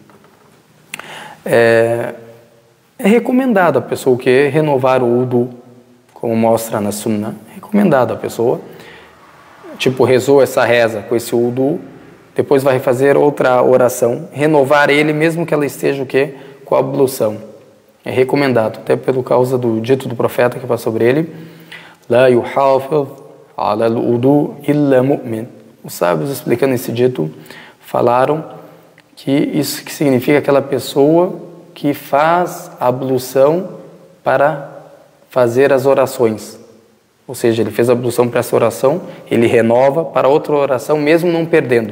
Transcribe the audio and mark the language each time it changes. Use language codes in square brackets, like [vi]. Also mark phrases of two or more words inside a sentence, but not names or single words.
[pt] É recomendado a pessoa que renovar o wudu, como mostra na Sunnah. É recomendado a pessoa, tipo, rezou essa reza com esse wudu, depois vai fazer outra oração, renovar ele mesmo que ela esteja o quê? Com a ablução. É recomendado, até pelo causa do dito do profeta que fala sobre ele, [ar] لا يحافظ على الوضوء إلا مؤمن. [pt] Os sábios, explicando esse dito, falaram que isso que significa aquela pessoa que faz a ablução para fazer as orações. Ou seja, ele fez a ablução para essa oração, ele renova para outra oração, mesmo não perdendo.